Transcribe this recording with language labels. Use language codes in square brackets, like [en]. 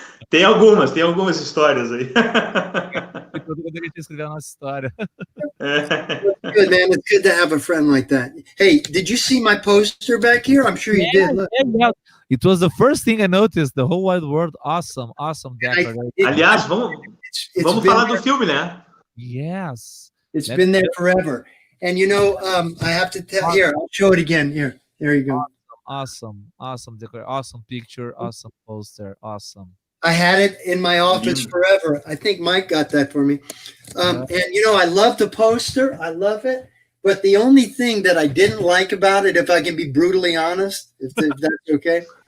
[pt] Tem algumas histórias aí. Eu poderia escrever a nossa história. [en] Good, man. It's good to have a friend like that. Hey, did you see my poster back here? I'm sure you did. Look. Yeah. It was the first thing I noticed. The whole wide world. Awesome decor. [pt] Aliás, vamos falar do filme, né? [en] Yes. It's been there forever. And you know, I have to tell here, I'll show it again. Here, there you go. Awesome decor, awesome picture, awesome poster, awesome. I had it in my office forever. I think Mike got that for me. And you know, I love the poster. I love it. But the only thing that I didn't like about it, if I can be brutally honest, if that's okay.